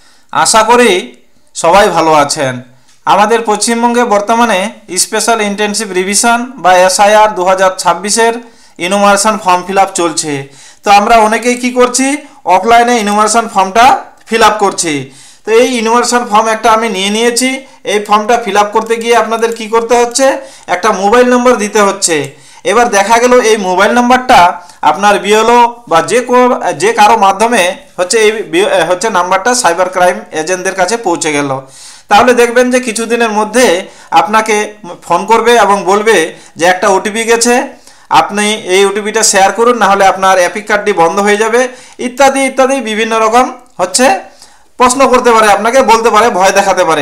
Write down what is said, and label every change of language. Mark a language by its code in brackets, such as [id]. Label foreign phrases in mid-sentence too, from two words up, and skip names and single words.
[bn] আশা করি সবাই ভালো আছেন। আমাদের পশ্চিমবঙ্গে বর্তমানে [en] Special Intensive Revision [bn] বা এসআইআর 2026 [en] enumeration form fill up [bn] চলছে। তো আমরা অনেকেই কি করছি অফলাইনে [en] enumeration formটা fill up [bn] করছি। তো যে [en] enumeration form [bn] এক আমি নিয়ে নিয়েছি। এই ফর্মটা [en] fill up [bn] করতে গিয়ে আপনাদের কি করতে হচ্ছে, একটা মোবাইল নম্বর দিতে হচ্ছে। এবার দেখা গেল এই মোবাইল নাম্বারটা আপনার বিএলও বা যে কারো মাধ্যমে হচ্ছে এই হচ্ছে নাম্বারটা [en] cyber crime agentদের [bn] কাছে পৌঁছে গেল। তাহলে দেখবেন যে কিছুদিনের মধ্যে আপনাকে ফোন করবে এবং বলবে যে একটা ওটিপি গেছে, আপনি এই ওটিপিটা শেয়ার করুন, না হলে আপনার [en] EPIC cardটি [bn] বন্ধ হয়ে যাবে, ইত্যাদি ইত্যাদি বিভিন্ন রকম হচ্ছে প্রশ্ন করতে পারে, আপনাকে বলতে পারে, ভয় দেখাতে পারে।